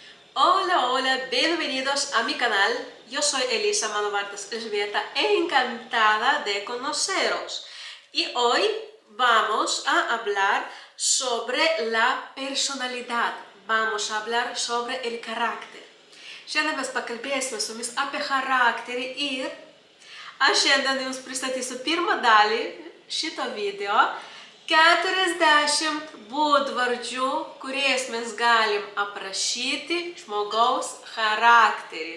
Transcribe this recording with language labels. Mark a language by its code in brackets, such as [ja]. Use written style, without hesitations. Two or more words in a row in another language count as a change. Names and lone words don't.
[es] Hola, hola, bienvenidos a mi canal. Yo soy Elisa, [lt] mano vardas Elžbieta, [es] encantada de conoceros. Y hoy vamos a hablar sobre la personalidad. Vamos a hablar sobre el carácter. [lt] Šiandien mes pakalbėsime su jumis apie charakterį ir aš šiandien jums pristatysiu pirmą dalį šito video. 40 būdvardžių, kuriais mes galim aprašyti žmogaus charakterį.